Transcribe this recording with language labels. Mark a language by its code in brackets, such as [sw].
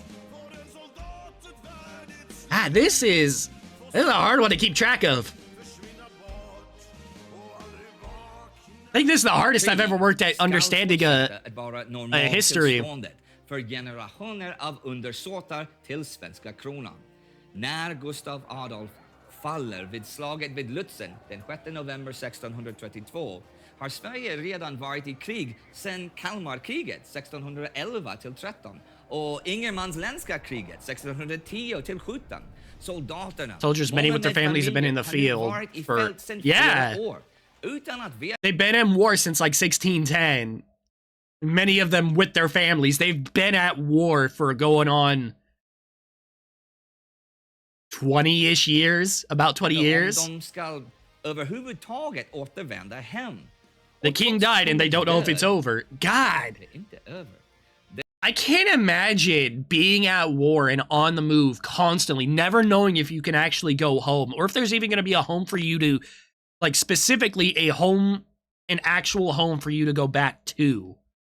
[sv] Får en soldat ett värdigt slut [en] This is a hard one to keep track of. [sv] försvinna bort och aldrig vakna. [en] I think this is the hardest I've ever worked at understanding a history. [sv] För generationer av undersåtar till svenska kronan. När Gustav Adolf faller vid slaget vid Lützen den 6 november 1632 har Sverige redan varit i krig sedan Kalmarkriget 1611 till 13 och Ingermansländska kriget 1610 till 17. [en] Soldiers, many with their families, have been in the field for [sv] år utan att veta. [en] They've been in war since like 1610. Many of them with their families. They've been at war for going on 20-ish years, about 20 years. [sv] De ska överhuvudtaget återvända hem. [en] The king died and they don't know if it's over. God. [sv] Det är inte över. [en] I can't imagine being at war and on the move constantly, never knowing if you can actually go home or if there's even going to be a home for you to, like specifically a home, an actual home for you to go back to.